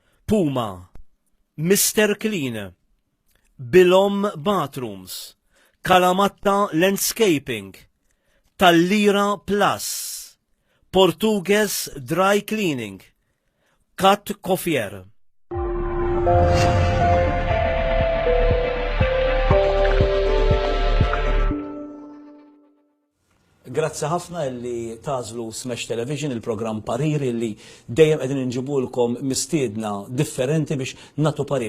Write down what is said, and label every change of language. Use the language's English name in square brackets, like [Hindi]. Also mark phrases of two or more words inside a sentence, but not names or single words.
[Maltese] Puma, Mr. Clean, Bilom Bathrooms, Kalamatta Landscaping, Tallira Plus, Portuguese Dry Cleaning, Cat Coffier. Grazzi ħafna li tażlu Smash Television, il-programm Pariri li dejjem qegħdin inġibulkom mistiedna differenti biex nagħtu pariri.